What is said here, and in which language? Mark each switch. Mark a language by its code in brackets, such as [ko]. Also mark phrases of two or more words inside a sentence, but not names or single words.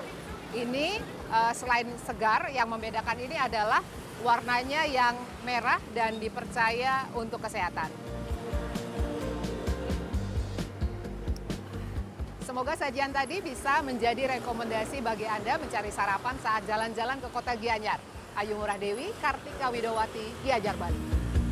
[id] Ini selain segar, yang membedakan ini adalah warnanya yang merah dan dipercaya untuk kesehatan. Semoga sajian tadi bisa menjadi rekomendasi bagi Anda mencari sarapan saat jalan-jalan ke kota Gianyar. Ayu Ngurah Dewi, Kartika Widowati, Gianyar, Bali.